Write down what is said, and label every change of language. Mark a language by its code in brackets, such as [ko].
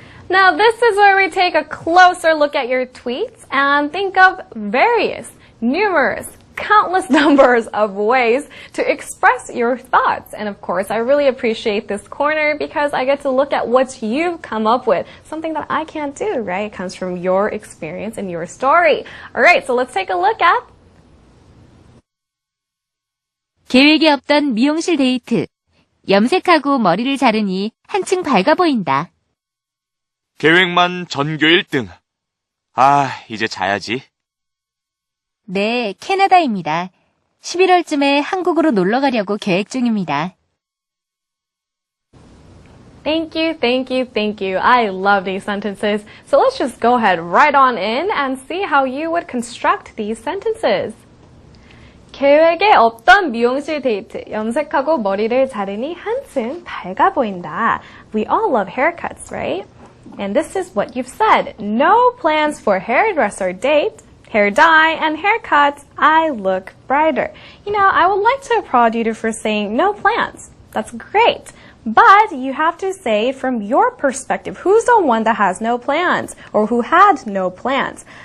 [en] Now this is where we take a closer look at your tweets and think of various, numerous, countless numbers of ways to express your thoughts. And of course, I really appreciate this corner because I get to look at what you've come up with. Something that I can't do, right? It comes from your experience and your story. Alright, so let's take a look at [ko] 계획이 없던 미용실 데이트. 염색하고 머리를 자르니 한층 밝아 보인다. 계획만 전교 1등. 아, 이제 자야지. 네, 캐나다입니다. 11월쯤에 한국으로 놀러 가려고 계획 중입니다. [en] Thank you, thank you, thank you. I love these sentences. So let's just go ahead right on in and see how you would construct these sentences. [ko] 계획에 없던 미용실 데이트. 염색하고 머리를 자르니 한층 밝아 보인다. [en] We all love haircuts, right? And this is what you've said. No plans for hairdresser date, hair dye, and haircuts. I look brighter. I would like to applaud you for saying no plans. That's great. But you have to say from your perspective, who's the one that has no plans or who had no plans?